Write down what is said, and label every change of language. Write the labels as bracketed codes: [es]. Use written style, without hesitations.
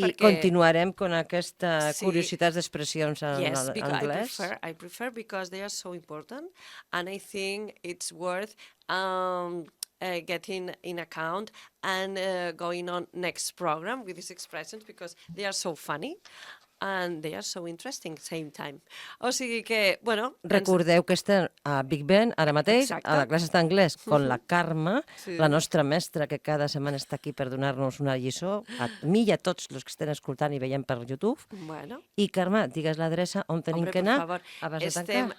[ca] perquè... I continuarem amb aquesta curiositats d'expressions en anglès? [en] Yes, I prefer because they are so important, and I think it's worth getting in account and going on next program with these expressions because they are so funny. And they are so interesting at the same time. [ca] O sigui que, bueno... Recordeu que estem a Big Ben, ara mateix, a la classe d'anglès, con la Carme, la nostra mestra, que cada setmana està aquí per donar-nos una lliçó, a mi i a tots els que estan escoltant i veient per YouTube. Bueno. I, Carme, digues l'adreça on tenim que anar abans de tancar.